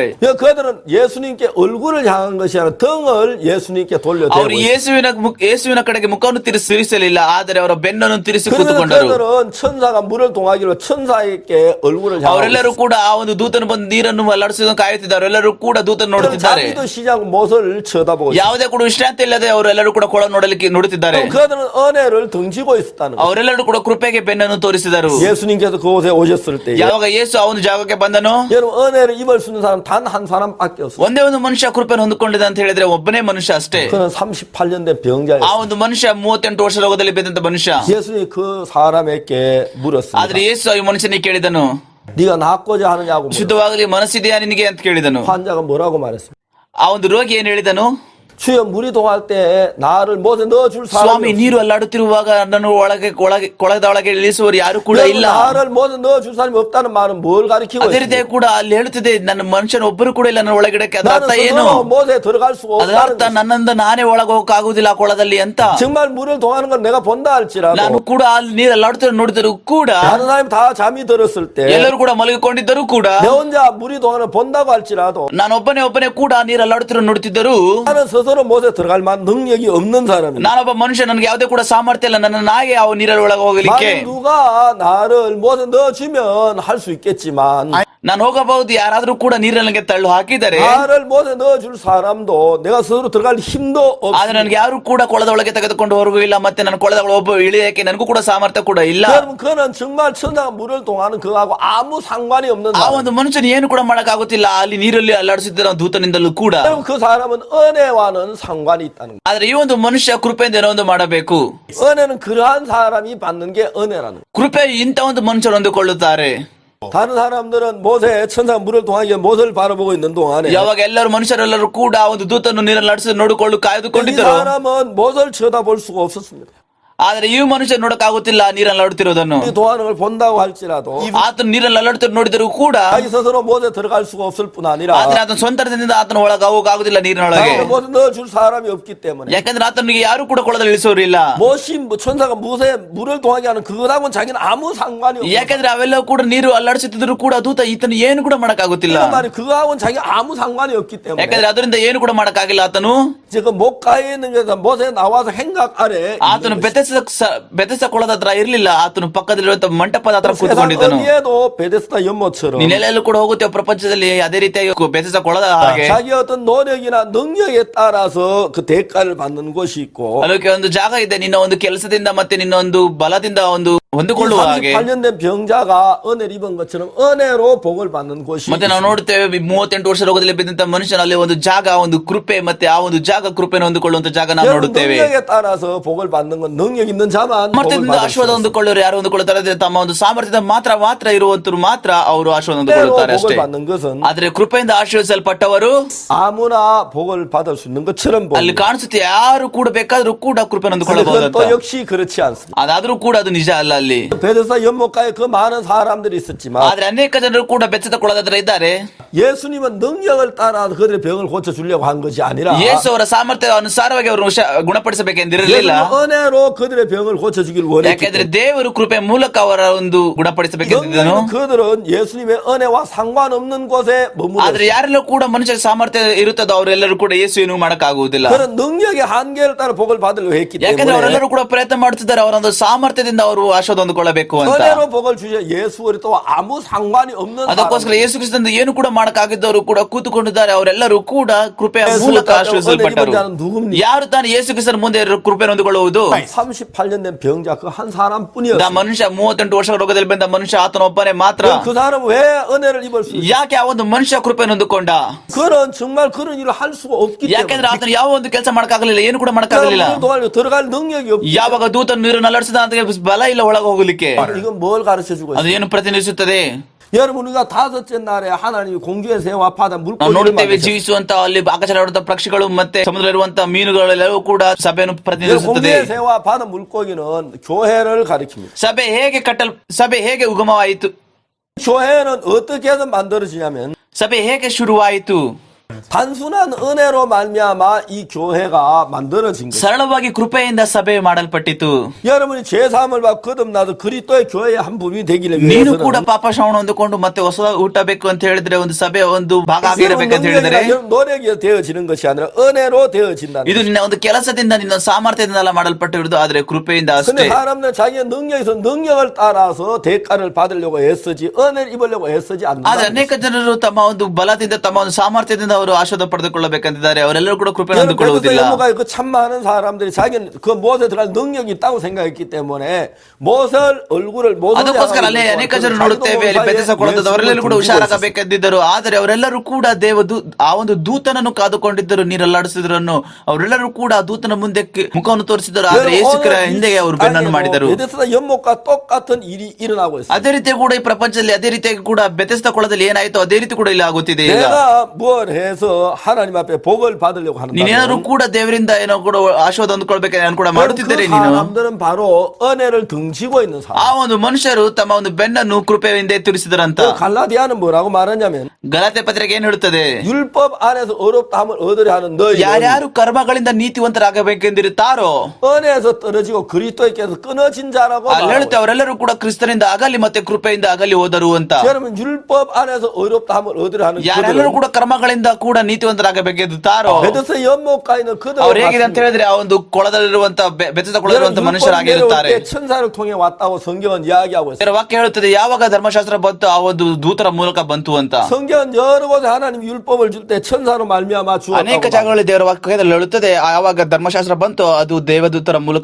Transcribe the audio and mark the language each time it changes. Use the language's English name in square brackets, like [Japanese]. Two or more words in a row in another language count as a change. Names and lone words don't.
[Korean] 그들은 예수님께 얼굴을 향한 것이 아니라 등을 예수님께 [Kannada] ಅವರು [Korean] 돌려대고 [Kannada] ಯೇಸುವಿನ ಕಡೆಗೆ ಮುಖವನ್ನು ತಿರುಗಿಸಲಿಲ್ಲ, ಆದರೆ ಅವರ ಬೆನ್ನನ್ನು ತಿರುಗಿಸಿ ಕೂತುಕೊಂಡರು. [Korean] 그들은 천사가 물을 동하기로 천사에게 얼굴을 향하고 [Kannada] ಅವರೆಲ್ಲರೂ ಕೂಡ ಆ ಒಂದು ದೂತನು ಬಂದು ನೀರನ್ನು ಅಲ್ಲಾಡಿಸುವುದನ್ನು ಕಾಯುತ್ತಿದ್ದಾರೆ. ಎಲ್ಲರೂ ಕೂಡ ದೂತನ್ನು ನೋಡುತ್ತಿದ್ದಾರೆ. [Korean] 자기도 시작 못을 쳐다보고 [Kannada] ಯಾವುದೇ ಕೂಡ ವಿಶ್ರಾಂತಿ ಇಲ್ಲದೆ ಅವರೆಲ್ಲರೂ ಕೂಡ ಕೊಳ ನೋಡಲಿಕ್ಕೆ ನೋಡುತ್ತಿದ್ದಾರೆ. [Korean] 그들은 은혜를 등지고 있었다는 거예요. [Kannada] ಅವರೆಲ್ಲರೂ ಕೂಡ ಕೃಪೆಗೆ ಬೆನ್ನನ್ನು ತೋರಿಸಿದರು. [Korean] 예수님께서 그곳에 오셨을 때 [Kannada] ಯಾವಾಗ ಯೇಸು ಆ ಒಂದು ಜಾಗಕ್ಕೆ ಬಂದನು, [Korean] 여러분 은혜를 입을 수 있는 사람 단 한 사람밖에 없어요. [Kannada] ಒಂದೇ ಒಂದು ಮನುಷ್ಯ ಕೃಪೆಯನ್ನು ಹೊಂದಿಕೊಂಡಿದೆ ಅಂತ ಹೇಳಿದ್ರೆ ಒಬ್ಬನೇ ಮನುಷ್ಯ ಅಷ್ಟೇ. [Korean] 그는 38년 된 [Kannada] ಆ [Korean] 병자였어요. [Kannada] ಒಂದು ಮನುಷ್ಯ 38 ವರ್ಷ ರೋಗದಲ್ಲಿ ಬಿದ್ದಂತ ಮನುಷ್ಯ. [Korean] 예수님이 그 사람에게 물었습니다. [Kannada] ಆದ್ರೆ ಯೇಸು ಈ ಮನುಷ್ಯನಿಗೆ ಕೇಳಿದನು, [Korean] 네가 낫고자 하느냐고 물었어요. [Kannada] ಶುದ್ಧವಾಗಲಿ ಮನಸ್ಸಿದೆಯಾ ನಿನಗೆ ಅಂತ ಕೇಳಿದನು. [Korean] 환자가 뭐라고 말했습니까? [Kannada] ಆ ಒಂದು ರೋಗಿ ಏನ್ ಹೇಳಿದನು, [Korean] 주여 물이 동할 때 나를 못에 넣어줄 [Kannada] ಸ್ವಾಮಿ [Korean] 사람이 [Kannada] ನೀರು ಅಲ್ಲಾಡುತ್ತಿರುವಾಗ ನನ್ನ ಕೊಳದ ಒಳಗೆ ಇಳಿಸುವರು ಯಾರು ಕೂಡ ಇಲ್ಲ. [Korean] 나를 못에 넣어줄 사람이 없다는 말은 뭘 가리키고 [Kannada] ಅದೇ ರೀತಿ [Korean] 있습니까? [Kannada] ಕೂಡ ಅಲ್ಲಿ ಹೇಳುತ್ತಿದೆ ನನ್ನ ಮನುಷ್ಯನ ಒಬ್ಬರು ಕೂಡ ಇಲ್ಲ ನನ್ನ ಒಳಗಿಡಕ್ಕೆ. ಅದರ [Korean] 나는 [Kannada] ಅರ್ಥ ಏನು? [Korean] 스스로 못에 들어갈 수가 [Kannada] ಅದರ [Korean] 없다는 [Kannada] ಅರ್ಥ ನನ್ನಿಂದ ನಾನೇ ಒಳಗೆ ಹೋಗಕ್ಕಾಗುದಿಲ್ಲ ಆ ಕೊಳದಲ್ಲಿ ಅಂತ. [Korean] 정말 물을 동하는 건 내가 본다 할지라도 [Kannada] ನಾನು ಕೂಡ ಅಲ್ಲಿ ನೀರು ಅಲ್ಲಾಡುತ್ತಿರೋ ನೋಡಿದರೂ ಕೂಡ, [Korean] 다른 사람이 다 잠이 들었을 때 [Kannada] ಎಲ್ಲರೂ ಕೂಡ ಮಲಗಿಕೊಂಡಿದ್ದರೂ ಕೂಡ, [Korean] 내 혼자 물이 동하는 본다고 할지라도 [Kannada] ನಾನು ಒಬ್ಬನೇ ಕೂಡ ನೀರು ಅಲ್ಲಾಡುತ್ತಿರೋ ನೋಡುತ್ತಿದ್ದರು [Korean] 나는 스스로 스스로 못에 들어갈 만한 능력이 없는 사람입니다. [Kannada] ನಾನೊಬ್ಬ ಮನುಷ್ಯ, ನನಗೆ ಯಾವುದೇ ಕೂಡ ಸಾಮರ್ಥ್ಯ ಇಲ್ಲ, ನನ್ನ ನಾಗೆ ಯಾವ ನೀರಲ್ಲಿ ಒಳಗೆ ಹೋಗಲಿಕ್ಕೆ. [Korean] 만약 누가 나를 못에 넣어주면 할 수 있겠지만 [Kannada] ನಾನು ಹೋಗಬಹುದು, ಯಾರಾದ್ರೂ ಕೂಡ ನೀರಲ್ಲಿ ತಳ್ಳು ಹಾಕಿದರೆ, [Korean] 나를 못에 넣어줄 사람도 내가 스스로 들어갈 힘도 [Kannada] ಆದ್ರೆ [Korean] 없습니다. [Kannada] ನನಗೆ ಯಾರು ಕೂಡ ಕೊಳದ ಒಳಗೆ ತೆಗೆದುಕೊಂಡು ಹೋಗುವಿಲ್ಲ, ಮತ್ತೆ ನನ್ನ ಕೊಳದ ಒಬ್ಬ ಇಳಿಯಕ್ಕೆ ನನಗೂ ಕೂಡ ಸಾಮರ್ಥ್ಯ ಕೂಡ ಇಲ್ಲ. [Korean] 여러분 그는 정말 천사가 물을 동하는 그하고 아무 상관이 없는 [Kannada] ಆ [Korean] 사람. [Kannada] ಒಂದು ಮನುಷ್ಯನು ಏನು ಕೂಡ ಮಾಡಕ್ಕಾಗುತ್ತಿಲ್ಲ, ಅಲ್ಲಿ ನೀರಲ್ಲಿ ಅಲ್ಲಾಡಿಸುತ್ತಿದ್ದ ದೂತನಿಂದಲೂ ಕೂಡ. [Korean] 여러분 그 사람은 은혜와는 상관이 있다는 거예요. [Kannada] ಆದ್ರೆ ಈ ಒಂದು ಮನುಷ್ಯ ಕೃಪೆಯಿಂದ ಏನೋ ಒಂದು ಮಾಡಬೇಕು. [Korean] 은혜는 그러한 사람이 받는 게 은혜라는 거예요. [Kannada] ಕೃಪೆ ಇಂಥ ಒಂದು ಮನುಷ್ಯರು ಹೊಂದಿಕೊಳ್ಳುತ್ತಾರೆ. [Korean] 다른 사람들은 못에 천사가 물을 동하게 못을 바라보고 있는 동안에 [Kannada] ಯಾವಾಗ ಎಲ್ಲರೂ ಮನುಷ್ಯರೆಲ್ಲರೂ ಕೂಡ ಆ ಒಂದು ದೂತನ್ನು ನೀರಲ್ಲಿ ನಡೆಸಿ ನೋಡಿಕೊಳ್ಳು [Korean] 이 [Kannada] ಕಾಯ್ದುಕೊಂಡಿದ್ದರು, [Korean] 사람은 못을 쳐다볼 수가 없었습니다. [Kannada] ಆದ್ರೆ ಈ ಮನುಷ್ಯ ನೋಡಕ್ಕಾಗುತ್ತಿಲ್ಲ ನೀರಲ್ಲಿ ಅಲ್ಲಾಡುತ್ತಿರೋದನ್ನು. [Korean] 이 동하는 걸 본다고 할지라도 [Kannada] ಆತನು ನೀರಲ್ಲಿ ಅಲ್ಲಾಡುತ್ತಿರೋ ನೋಡಿದರೂ ಕೂಡ, [Korean] 자기 스스로 못에 들어갈 수가 없을 뿐 아니라 [Kannada] ಆದ್ರೆ ಆತನ ಸ್ವಂತದಿಂದ ಆತನ ಒಳಗೆ ಹೋಗುವುದಿಲ್ಲ ನೀರಿನೊಳಗೆ. [Korean] 못에 넣어줄 사람이 없기 때문에 [Kannada] ಯಾಕಂದ್ರೆ ಆತನಿಗೆ ಯಾರು ಕೂಡ ಕೊಳದಲ್ಲಿ ಇಳಿಸೋರಿಲ್ಲ. [Korean] 못이 천사가 못에 물을 동하게 하는 그거하고는 자기는 아무 상관이 없어요. [Kannada] ಯಾಕಂದ್ರೆ ಅವೆಲ್ಲವೂ ಕೂಡ ನೀರು ಅಲ್ಲಾಡಿಸುತ್ತಿದ್ರು ಕೂಡ ದೂತ ಈತನು ಏನು ಕೂಡ ಮಾಡಕ್ಕಾಗುತ್ತಿಲ್ಲ. [Korean] 이런 말이 그거하고는 자기가 아무 상관이 없기 때문에 [Kannada] ಯಾಕಂದ್ರೆ ಅದರಿಂದ ಏನು ಕೂಡ ಮಾಡಕ್ಕಾಗಿಲ್ಲ. ಆತನು [Korean] 지금 목가에 있는 게서 못에 나와서 행각 아래 [Kannada] ಆತನು ಬೆತೆಸ್ದ ಕೊಳದ ಹತ್ರ ಇರ್ಲಿಲ್ಲ, ಆತನು ಪಕ್ಕದಲ್ಲಿರುವಂತ ಮಂಟಪದ ಹತ್ರ [Korean] 세상 [Kannada] ಕೂತ್ಕೊಂಡಿದ್ದನು. [Korean] 어디에도 베데스다 연못처럼 [Kannada] ನೀನೆಲ್ಲೆಲ್ಲೂ ಕೂಡ ಹೋಗುತ್ತೇವೆ ಪ್ರಪಂಚದಲ್ಲಿ ಅದೇ ರೀತಿಯಾಗಿ ಬೆತೆಸ್ದ ಕೊಳದ ಹಾಗೆ [Korean] 자기 어떤 노력이나 능력에 따라서 그 대가를 받는 곳이 있고 [Kannada] ಅದಕ್ಕೆ ಒಂದು ಜಾಗ ಇದೆ, ನಿನ್ನ ಒಂದು ಕೆಲಸದಿಂದ ಮತ್ತೆ ನಿನ್ನ ಒಂದು ಬಲದಿಂದ ಒಂದು ಹೊಂದಿಕೊಳ್ಳುವ ಹಾಗೆ. [Korean] 38년 된 병자가 은혜를 입은 것처럼 은혜로 복을 받는 곳이 [Kannada] ಮತ್ತೆ ನಾವು ನೋಡ್ತೇವೆ 38 ವರ್ಷ ರೋಗದಲ್ಲಿ ಬಿದ್ದಂತ ಮನುಷ್ಯನಲ್ಲಿ ಒಂದು ಜಾಗ, ಒಂದು ಕೃಪೆ, ಮತ್ತೆ ಆ ಒಂದು ಜಾಗ ಕೃಪೆಯನ್ನು ಹೊಂದಿಕೊಳ್ಳುವಂತ ಜಾಗ ನಾವು [Korean] 여러분 [Kannada] ನೋಡುತ್ತೇವೆ. [Korean] 능력에 따라서 복을 받는 건 능력 있는 자만 복을 [Kannada] ಸಾಮರ್ಥ್ಯದಿಂದ [Korean] 받을 수 [Kannada] ಆಶೀರ್ವಾದ [Korean] 있어요. [Kannada] ಹೊಂದಿಕೊಳ್ಳೋರು ಯಾರು ಹೊಂದಿಕೊಳ್ಳುತ್ತಾರೆ ಅಂದ್ರೆ ತಮ್ಮ ಒಂದು ಸಾಮರ್ಥ್ಯದ ಮಾತ್ರ ಇರುವಂತರು ಮಾತ್ರ ಅವರು ಆಶೀರ್ವಾದ [Korean] 때로 [Kannada] ಹೊಂದಿಕೊಳ್ಳುತ್ತಾರೆ [Korean] 복을 [Kannada] ಅಷ್ಟೇ. [Korean] 받는 것은 [Kannada] ಆದ್ರೆ ಕೃಪೆಯಿಂದ ಆಶೀರ್ವದಿಸಲ್ಪಟ್ಟವರು [Korean] 아무나 복을 받을 수 있는 것처럼 [Kannada] ಅಲ್ಲಿ [Korean] 보입니다. [Kannada] ಕಾಣಿಸುತ್ತೆ, ಯಾರು ಕೂಡ ಬೇಕಾದ್ರೂ ಕೂಡ ಕೃಪೆ [Korean] 그런데 [Kannada] ಹೊಂದಿಕೊಳ್ಳಬಹುದು [Korean] 그건 [Kannada] ಅಂತ. [Korean] 또 역시 그렇지 않습니다. [Kannada] ಅದಾದ್ರೂ ಕೂಡ ಅದು ನಿಜ ಅಲ್ಲ ಅಲ್ಲಿ. [Korean] 베데스다 연못가에 그 많은 사람들이 있었지만 [Kannada] ಆದ್ರೆ ಅನೇಕ ಜನರು ಕೂಡ ಬೆಚ್ಚದ ಕೊಳದ ಹತ್ರ ಇದ್ದಾರೆ. [Korean] 예수님은 능력을 따라 그들의 병을 고쳐주려고 한 것이 아니라 [Kannada] ಯೇಸು ಅವರ ಸಾಮರ್ಥ್ಯ ಅನುಸಾರವಾಗಿ ಅವರು ಗುಣಪಡಿಸಬೇಕೆಂದಿರಲಿಲ್ಲ. [Korean] 예수님은 은혜로 그들의 병을 고쳐주길 원했기 [Kannada] ಯಾಕೆಂದ್ರೆ [Korean] 때문에 [Kannada] ದೇವರು ಕೃಪೆ ಮೂಲಕ ಅವರ ಒಂದು ಗುಣಪಡಿಸಬೇಕೆಂದಿದ್ದನು. [Korean] 능력은 그들은 예수님의 은혜와 상관없는 곳에 [Kannada] ಆದ್ರೆ [Korean] 머물렀어요. [Kannada] ಯಾರೆಲ್ಲ ಕೂಡ ಮನುಷ್ಯ ಸಾಮರ್ಥ್ಯ ಇರುತ್ತದೋ ಅವರೆಲ್ಲರೂ ಕೂಡ ಯೇಸು ಏನು ಮಾಡಕ್ಕಾಗುವುದಿಲ್ಲ. [Korean] 그런 능력의 한계를 따라 복을 받으려고 했기 [Kannada] ಯಾಕಂದ್ರೆ [Korean] 때문에 [Kannada] ಅವರೆಲ್ಲರೂ ಕೂಡ ಪ್ರಯತ್ನ ಮಾಡುತ್ತಿದ್ದಾರೆ ಅವರ ಒಂದು ಸಾಮರ್ಥ್ಯದಿಂದ ಅವರು ಆಶೀರ್ವಾದ ಹೊಂದಿಕೊಳ್ಳಬೇಕು ಅಂತ. [Korean] 은혜로 복을 주셔 예수 그리스도 아무 상관이 없는 [Kannada] ಅದಕ್ಕೋಸ್ಕರ [Korean] 사람 [Kannada] ಯೇಸು ಕ್ರಿಸ್ತನಿಂದ ಏನು ಕೂಡ ಮಾಡಕ್ಕಾಗಿದ್ದವರು ಕೂಡ ಕೂತುಕೊಂಡಿದ್ದಾರೆ. ಅವರೆಲ್ಲರೂ ಕೂಡ ಕೃಪೆಯ ಯೇಸು ಮೂಲಕ ತಾನು ಆಶೀರ್ವದಿಸಲ್ಪಟ್ಟರು. [Korean] 은혜 입은 자는 누굽니까? [Kannada] ಯಾರು ತಾನು ಯೇಸು ಕ್ರಿಸ್ತನ ಮುಂದೆ ಕೃಪೆ ಹೊಂದಿಕೊಳ್ಳುವುದು? [Korean] 38년 된 병자 그 한 [Kannada] ಆ [Korean] 사람뿐이었어요. [Kannada] ಮನುಷ್ಯ 38 ವರ್ಷ ರೋಗದಲ್ಲಿ ಬಂದ ಮನುಷ್ಯ ಆತನೊಬ್ಬನೇ ಮಾತ್ರ. [Korean] 그 사람은 왜 은혜를 입을 수 있어요? [Kannada] ಯಾಕೆ ಆ ಒಂದು ಮನುಷ್ಯ ಕೃಪೆ ಹೊಂದಿಕೊಂಡ? [Korean] 그는 정말 그런 일을 할 수가 없기 [Kannada] ಯಾಕೆಂದ್ರೆ [Korean] 때문에 [Kannada] ಆತನು ಯಾವ ಒಂದು ಕೆಲಸ ಮಾಡಕ್ಕಾಗಲಿಲ್ಲ, ಏನು ಕೂಡ ಮಾಡಕ್ಕಾಗಲಿಲ್ಲ. [Korean] 그는 들어갈 능력이 없기 [Kannada] ಯಾವಾಗ ದೂತನು ನೀರನ್ನು ಅಲ್ಲಾಡಿಸಿದ ಅಂತ ಬಲ ಇಲ್ಲ ಒಳಗೆ ಹೋಗಲಿಕ್ಕೆ. [Korean] 때문에 이건 뭘 가르쳐 주고 [Kannada] ಅದು [Korean] 있어요? [Kannada] ಏನು ಪ್ರತಿನಿಧಿಸುತ್ತದೆ? [Korean] 여러분 우리가 다섯째 날에 하나님이 공중의 새와 바다 [Kannada] ನಾವು [Korean] 물고기를 [Kannada] ನೋಡುತ್ತೇವೆ [Korean] 만드셨어요. [Kannada] ಜೀವಿಸುವಂತ ಅಲ್ಲಿ ಆಕಾಶದಲ್ಲಿರುವಂತಹ ಪಕ್ಷಿಗಳು ಮತ್ತೆ ಸಮುದ್ರದಲ್ಲಿರುವಂತಹ ಮೀನುಗಳೆಲ್ಲವೂ ಕೂಡ ಸಭೆಯನ್ನು ಪ್ರತಿನಿಧಿಸುತ್ತದೆ. [Korean] 공중의 새와 바다 물고기는 교회를 가리킵니다. [Kannada] ಸಭೆ ಹೇಗೆ ಉಗಮವಾಯಿತು? [Korean] 교회는 어떻게 해서 만들어지냐면 [Kannada] ಸಭೆ ಹೇಗೆ ಶುರುವಾಯಿತು? [Korean] 단순한 은혜로 말미암아 이 교회가 만들어진 거예요. [Kannada] ಸರಳವಾಗಿ ಕೃಪೆಯಿಂದ ಸಭೆ ಮಾಡಲ್ಪಟ್ಟಿತು. [Korean] 여러분이 죄사함을 받고 거듭나서 그리스도의 교회의 한 부분이 되기를 [Kannada] ನೀನು ಕೂಡ [Korean] 위해서는 [Kannada] ಪಾಪ ಶ್ರವಣ ಹೊಂದಿಕೊಂಡು ಮತ್ತೆ ಹೊಸ ಹುಟ್ಟಬೇಕು ಅಂತ ಹೇಳಿದ್ರೆ ಒಂದು ಸಭೆಯ ಒಂದು ಭಾಗ ಆಗಿರಬೇಕಂತ ಹೇಳಿದ್ರೆ [Korean] 노력이 되어지는 것이 아니라 은혜로 되어진다는 [Kannada] ಇದು ನಿನ್ನ ಒಂದು ಕೆಲಸದಿಂದ ನಿನ್ನ ಸಾಮರ್ಥ್ಯದಿಂದ ಮಾಡಲ್ಪಟ್ಟಿರುವುದು, ಆದ್ರೆ ಕೃಪೆಯಿಂದ [Korean] 거예요. 근데 [Kannada] ಅಷ್ಟೇ. [Korean] 사람들은 자기의 능력에서 능력을 따라서 대가를 받으려고 애쓰지 은혜를 입으려고 애쓰지 [Kannada] ಆದ್ರೆ [Korean] 않는다. [Kannada] ಅನೇಕ ಜನರು ತಮ್ಮ ಒಂದು ಬಲದಿಂದ ತಮ್ಮ ಒಂದು ಸಾಮರ್ಥ್ಯದಿಂದ ಅವರು ಆಶೀರ್ವಾದ ಪಡೆದುಕೊಳ್ಳಬೇಕಂತಿದ್ದಾರೆ. ಅವರೆಲ್ಲರೂ ಕೂಡ ಕೃಪೆ ಹೊಂದಿಕೊಳ್ಳುವುದಿಲ್ಲ. 참 많은 사람들이 자기는 그 못에 들어갈 능력이 있다고 생각했기 때문에 못을 얼굴을 ಅದಕ್ಕೋಸ್ಕರ ಅಲ್ಲಿ ಅನೇಕ ಜನರು ನೋಡುತ್ತೇವೆ, ಅಲ್ಲಿ ಬೆದೆಸಕೊಳ್ಳುತ್ತದವರೆಲ್ಲರೂ ಕೂಡ ಹುಷಾರಾಗಬೇಕೆಂದಿದ್ದರು. ಆದರೆ ಅವರೆಲ್ಲರೂ ಕೂಡ ಆ ಒಂದು ದೂತನನ್ನು ಕಾದುಕೊಂಡಿದ್ದರು. ನೀರಲ್ಲಾಡಿಸಿದ್ರನ್ನು ಅವರೆಲ್ಲರೂ ಕೂಡ ಆ ದೂತನ ಮುಂದೆ ಮುಖವನ್ನು ತೋರಿಸಿದರು. ಆದ್ರೆ ಯೇಸುಕ್ರಿಸ್ತರ ಹಿಂದೆ ಅವರು ಬೆನ್ನನ್ನು ಮಾಡಿದರು. [Korean] 베데스다 연못과 똑같은 일이 일어나고 있어요. [Kannada] ಅದೇ ರೀತಿ ಕೂಡ ಈ ಪ್ರಪಂಚದಲ್ಲಿ ಅದೇ ರೀತಿಯಾಗಿ ಕೂಡ ಬೆತೆಸ್ದ ಕೊಳದಲ್ಲಿ ಏನಾಯ್ತು ಅದೇ ರೀತಿ ಕೂಡ ಇಲ್ಲಿ ಆಗುತ್ತಿದೆ. ಈಗ [Korean] 내가 뭘 해서 하나님 앞에 복을 받으려고 [Kannada] ನೀನೇನಾದ್ರು [Korean] 하는다면 [Kannada] ಕೂಡ ದೇವರಿಂದ ಏನೋ ಕೂಡ ಆಶೀರ್ವಾದ ಹೊಂದ್ಕೊಳ್ಬೇಕಾದ್ರೆ ನಾನು ಕೂಡ ಮಾಡುತ್ತಿದ್ದೇನೆ. [Korean] 그 [Kannada] ನೀನು [Korean] 사람들은 바로 은혜를 등지고 있는 사람. [Kannada] ಆ ಒಂದು ಮನುಷ್ಯರು ತಮ್ಮ ಒಂದು ಬೆನ್ನನ್ನು ಕೃಪೆಯಿಂದ ಎತ್ತರಿಸಿದರಂತ. [Korean] 그 갈라디아는 뭐라고 말하냐면 [Kannada] ಗಲಾತೆ ಪತ್ರಿಕೆ ಏನ್ ಹೇಳುತ್ತದೆ? [Korean] 율법 안에서 어렵다함을 얻으려 하는 너희 [Kannada] ಯಾರ್ಯಾರು ಕರ್ಮಗಳಿಂದ ನೀತಿವಂತರಾಗಬೇಕೆಂದಿರುತ್ತಾರೋ [Korean] 은혜에서 떨어지고 그리스도께서 끊어진 자라고 [Kannada] ಅಲ್ಲಿ [Korean] 말하고 [Kannada] ಹೇಳುತ್ತೆ ಅವರೆಲ್ಲರೂ ಕೂಡ ಕ್ರಿಸ್ತನಿಂದ ಆಗಲಿ ಮತ್ತೆ ಕೃಪೆಯಿಂದ ಆಗಲಿ ಹೋದರು ಅಂತ. [Korean] 있어요. 여러분 율법 안에서 어렵다함을 얻으려 하는 [Kannada] ಯಾರೆಲ್ಲರೂ [Korean] 그들은 [Kannada] ಕೂಡ ಕರ್ಮಗಳಿಂದ ಕೂಡ ನೀತಿವಂತರಾಗಬೇಕೆಂದುತ್ತಾರೋ [Korean] 베데스 연못가에는 그들을 [Kannada] ಅವ್ರು ಹೇಗಿದೆ ಅಂತ ಹೇಳಿದ್ರೆ ಆ ಒಂದು ಕೊಳದಲ್ಲಿರುವಂತ ಬೆತ್ತದ ಕೊಳದಲ್ಲಿರುವಂತ ಮನುಷ್ಯರಾಗಿರುತ್ತಾರೆ. [Korean] 천사를 통해 왔다고 성경은 이야기하고 있어요. [Kannada] ಇದರ ವಾಕ್ಯ ಹೇಳುತ್ತದೆ ಯಾವಾಗ ಧರ್ಮಶಾಸ್ತ್ರ ಬಂತು ಆ ಒಂದು ದೂತರ ಮೂಲಕ ಬಂತು ಅಂತ. [Korean] 성경은 여러 곳에 하나님 율법을 줄 때 천사로 말미암아 [Kannada] ಅನೇಕ [Korean] 주었다고. [Kannada] ಜಾಗಗಳಲ್ಲಿ ದೇವರ ವಾಕ್ಯದಲ್ಲಿ ಹೇಳುತ್ತದೆ ಯಾವಾಗ ಧರ್ಮಶಾಸ್ತ್ರ ಬಂತು ಅದು ದೇವದೂತರ ಮೂಲಕ